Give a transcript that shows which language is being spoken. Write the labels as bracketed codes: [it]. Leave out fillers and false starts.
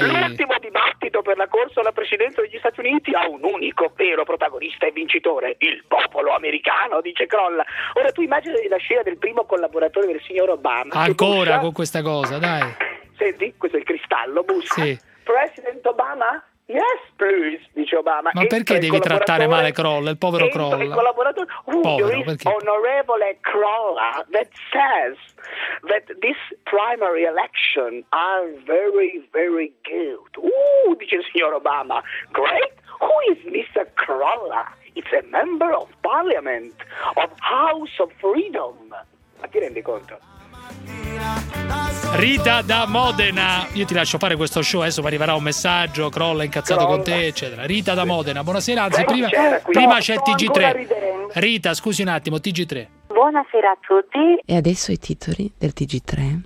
[it] L'ultimo dibattito per la corsa alla presidenza degli Stati Uniti ha un unico vero protagonista e vincitore: il popolo americano, dice Crolla. Ora tu immagini la scena del primo collaboratore del signor Obama. Ancora bussa, con questa cosa, dai. Senti, questo è il cristallo, bussa. [en] Sì. President Obama? Yes, please, dice Obama. [it] Ma perché devi trattare male Crolla, il povero Crolla? Il collaboratore, onorevole Crolla, [en] that says that this primary election are very, very good. [it] Dice il signor Obama. [en] Great. Who is Mr. Crolla? It's a member of parliament of House of Freedom. [it] Ma ti rendi conto? Rita da Modena, io ti lascio fare questo show, adesso mi arriverà un messaggio, Crolla incazzato, Crolla, con te, eccetera. Rita da Modena, buonasera, anzi, prima c'è TG3. Rita, scusi un attimo, TG3. Buonasera a tutti. E adesso i titoli del TG3